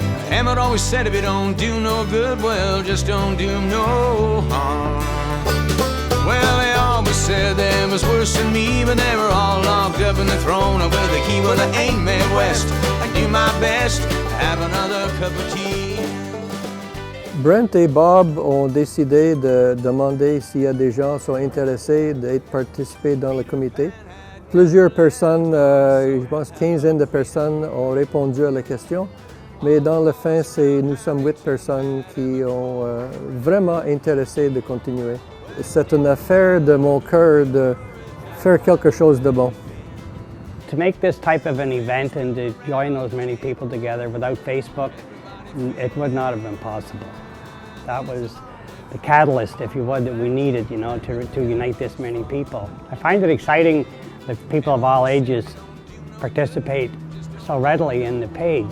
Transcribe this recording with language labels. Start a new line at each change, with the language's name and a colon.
English: Emmett always said if it don't do no good, well, just don't do no harm. Well, they always said they was worse than me, but they were all locked up in the throne with a key. Well, I ain't made west. I do my best to have another cup of tea.
French: Brent et Bob ont décidé de demander s'il y a des gens qui sont intéressés d'être participés dans le comité. Plusieurs personnes, je pense quinzaine de personnes ont répondu à la question, mais dans le fin, nous sommes 8 personnes qui ont vraiment intéressé de continuer. C'est une affaire de mon cœur de faire quelque chose de bon.
English: To make this type of an event and to join those many people together without Facebook, it would not have been possible. That was the catalyst, if you would, that we needed, to unite this many people. I find it exciting that people of all ages participate so readily in the page.